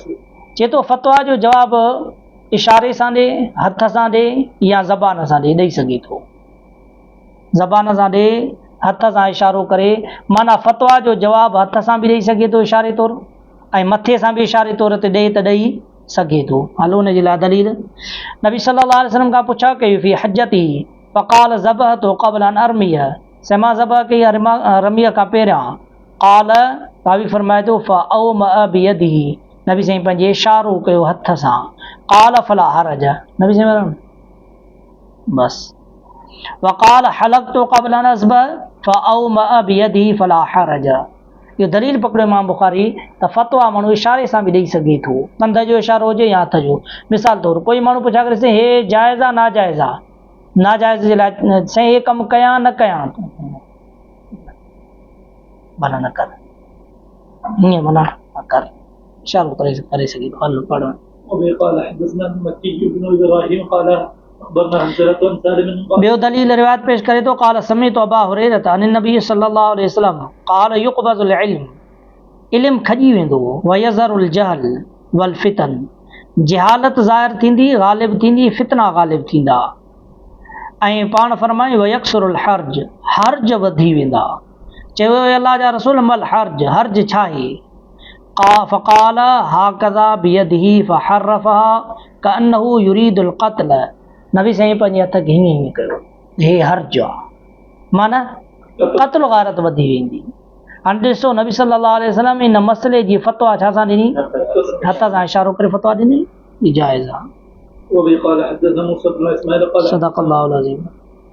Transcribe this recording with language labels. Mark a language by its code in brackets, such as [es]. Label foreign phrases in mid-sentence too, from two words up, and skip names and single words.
[sd] चए थो फ़तवा जो जवाबु इशारे सां ॾे, हथ सां ॾे या ज़बान सां ॾेई सघे थो। ज़बान सां ॾे, हथ सां इशारो करे, माना फ़तवा जो जवाबु हथ सां बि ॾेई सघे थो इशारे तौरु, ऐं मथे सां बि इशारे तौर ते ॾे त ॾेई सघे थो। हलो, हुनजे लाइ दलील नबी [ar] صلى الله عليه وسلم [sd] खां पुछा कई [ar] في حجته فقال ذبحت قبل أن أرمي, [sd] मां ज़बह कई रमीअ खां पहिरियां। क़ाल, भावी फरमाए थो [ar] فأومأ بيده, [sd] नबी साईं पंहिंजे इशारो कयो हथ सां। [ar] قال فلا حرج, [sd] नबी साईं बस। [ar] وقال حلقت قبل أن أذبح فأومأ بيده فلا حرج, [sd] इहो दलील पकड़ियो इमाम बुख़ारी त फ़तवा माण्हू इशारे सां बि ॾेई सघे थो, कंध जो इशारो हुजे या हथ जो। मिसाल तौरु कोई माण्हू पुछा करे साईं हे जाइज़ आहे नाजाइज़ आहे, नाजाइज़ जे लाइ साईं हे कमु कयां न कयां, माना न कर, हीअं माना न कर, इशारो करे सघे थो। हलो पढ़ो। [ar] وبه قال حدثنا مكي بن إبراهيم قال أخبرنا حمزة بن سالم, [sd] ॿियो दलील रिवायत पेश करे थो, [ar] قال سمعت أبا هريرة عن النبي صلى الله عليه وسلم قال يقبض العلم, [sd] इल्मु खॼी वेंदो, [ar] ويظهر الجهل والفتن, [sd] जहालत ज़ाहिर थींदी, ग़ालिब थींदी, फितना ग़ालिब थींदा, ऐं पाण फरमाई [ar] ويكثر الهرج, [sd] हर्ज वधी वेंदा। चयो अल्लाह जा रसूल [ar] ما الهرج, [sd] हर्ज छा आहे? [ar] فقال هكذا بيده فحرفها كأنه يريد القتل, [sd] नबी साईं पंहिंजे हथ खे हीअं हीअं कयो, हे हर्ज आहे, माना क़त्ल गारत वधी वेंदी। हाणे ॾिसो नबी [ar] صلى الله عليه وسلم [sd] इन मसइले जी फ़तवा छा सां ॾिनी? हथ सां इशारो करे फ़तवा ॾिनी, जाइज़ आहे। [ar] وبه قال حدثنا موسى بن إسماعيل قال صدق الله العظيم.